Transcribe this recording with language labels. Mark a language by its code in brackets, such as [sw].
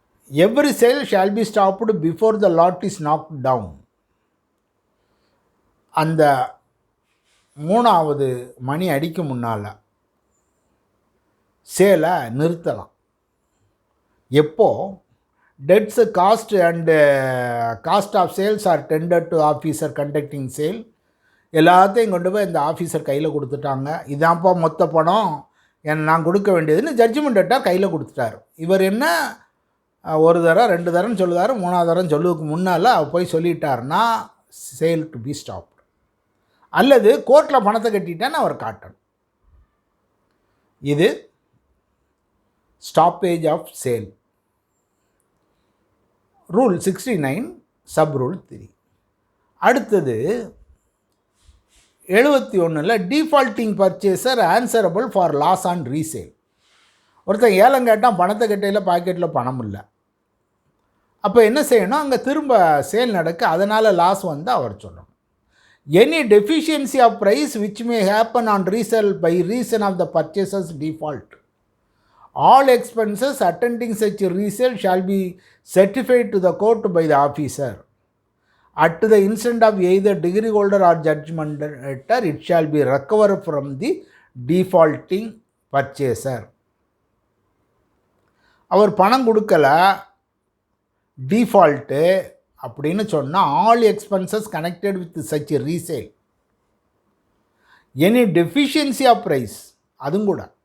[en] Every sale shall be stopped before the lot is knocked down. [ta] அந்த 3வது மணி அடிக்கும் முன்னால் சேலை நிறுத்தலாம். [en] எப்போ debts, cost and cost of sales are tendered to officer conducting sale. [ta] எல்லாத்தையும் கொண்டு போய் இந்த ஆஃபீஸர் கையில் கொடுத்துட்டாங்க. இதான்ப்பா மொத்த பணம் நான் கொடுக்க வேண்டியதுன்னு ஜட்ஜ்மெண்ட் லெட்டர் கையில் கொடுத்துட்டார். இவர் என்ன ஒரு தரம் 2 தரம் சொல்லுவார், 3வது தரம் சொல்லுவதுக்கு முன்னால் போய் சொல்லிட்டார்னா [en] Sale to be stop. [ta] அல்லது கோர்ட்டில் பணத்தை கட்டிட்டான்னு அவர் காட்டணும். இது [en] Stoppage of sale. Rule 69 sub rule 3. அடுத்தது 71 defaulting purchaser answerable for loss on resale. [ta] ஒருத்தன் ஏலம் கேட்டால் பணத்தை கட்டையில் பாக்கெட்டில் பணம் இல்லை. அப்போ என்ன செய்யணும், அங்கே திரும்ப சேல் நடக்க அதனால் லாஸ் வந்து அவர் சொல்லணும். [en] Any deficiency of price which may happen on resale by reason of the purchasers default. All expenses attending such resale shall be certified to the court by the officer. At the instant of either degree holder or judgment letter, it shall be recovered from the defaulting purchaser. [ta] அவர் பணம் கொடுக்கல, default அப்படின்னு சொன்னால் [en] all expenses connected with such resale, any deficiency of price, [ta] அதுவும் கூட.